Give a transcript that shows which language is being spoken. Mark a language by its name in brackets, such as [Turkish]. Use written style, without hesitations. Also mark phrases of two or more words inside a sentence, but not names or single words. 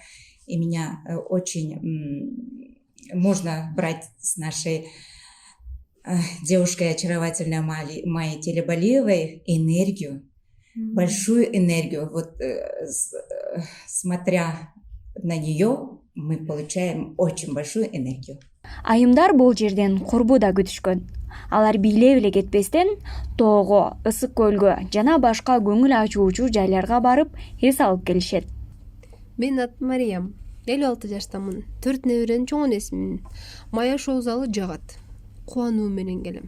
[Russian] И меня очень можно брать с нашей девушкой очаровательной Майей Телебалиевой энергию, большую энергию. Вот смотря на нее, мы получаем очень большую энергию. [Kyrgyz] Айымдар бул жерден курбу да күтүшкөн. Алар бийлеп эле кетпестен тоого, ысык көлгө жана башка көңүл ачуучу жайларга барып эс алып келишет. Менин атым Мариям. 56 жаштамын. 4 неберенин чоң энесимин. Мая шоу залы жагат. Кубануу менен келем.